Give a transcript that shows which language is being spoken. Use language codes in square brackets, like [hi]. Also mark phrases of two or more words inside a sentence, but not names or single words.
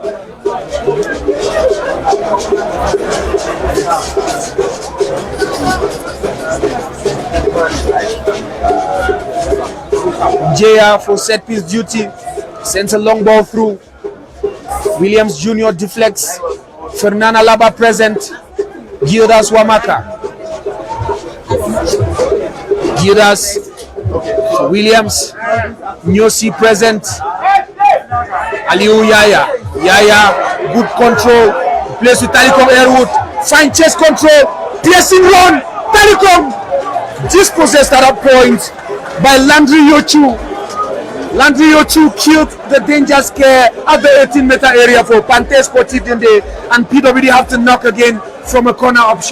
[en] Jaya for set piece duty sends a long ball through. Williams Jr. deflects. Fernan Alaba present. Gildas Wamaka. Gildas Williams. Nyosi present. Aliou Yaya. Yaya, good control. Plays with Talikong Elwood. Fine chest control. Piercing run. Talikong dispossessed at that point by Landry Yochu. Landry Yochu killed the danger scare at the 18-meter area for Panthère Sportive Dende, and PWD have to knock again from a corner option.